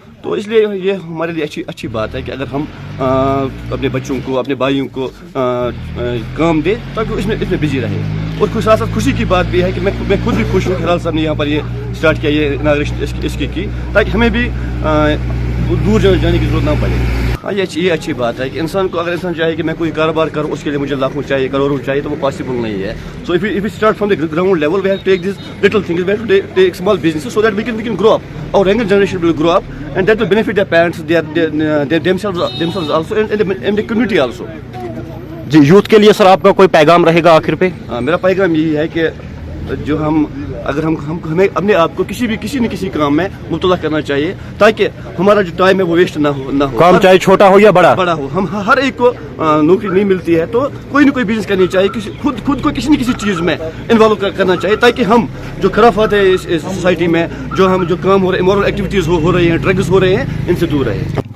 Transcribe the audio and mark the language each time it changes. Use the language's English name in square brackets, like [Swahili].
[Urdu] تو اس لیے یہ ہمارے لیے اچھی بات ہے کہ اگر ہم اپنے بچوں کو اپنے بھائیوں کو کام دیں تاکہ اس میں بزی رہے. اور ساتھ ساتھ خوشی کی بات بھی ہے کہ میں خود بھی خوش ہوں کہ حلال صاحب نے یہاں پر یہ اسٹارٹ کیا یہ اناگریشن اس کی تاکہ ہمیں بھی دور جانے کی ضرورت نہ پڑے. ہاں یہ اچھی بات ہے کہ انسان کو اگر انسان چاہے کہ میں کوئی کاروبار کروں اس کے لیے مجھے لاکھوں چاہیے کروڑوں چاہیے تو وہ پاسبل نہیں ہے. [English] So if we start from the ground level we have to take these little things, we have to take small businesses so that we can grow up. Our younger generation will grow up and that will benefit their parents, their themselves also and the community also. [Urdu] جی youth کے لیے سر آپ کا کوئی پیغام رہے گا آخر پہ؟ میرا پیغام یہی ہے کہ جو اگر ہمیں اپنے آپ کو کسی نہ کسی کام میں مبتلا کرنا چاہیے تاکہ ہمارا جو ٹائم ہے وہ ویسٹ نہ ہو. کام چاہے چھوٹا ہو یا بڑا ہو. ہم ہر ایک کو نوکری نہیں ملتی ہے تو کوئی نہ کوئی بزنس کرنی چاہیے, خود کو کسی نہ کسی چیز میں انوالو کرنا چاہیے تاکہ ہم جو خرافات ہے اس سوسائٹی میں جو کام ہو رہے ہیں امورل ایکٹیویٹیز ہو رہی ہیں ڈرگس ہو رہے ہیں ان سے دور رہیں.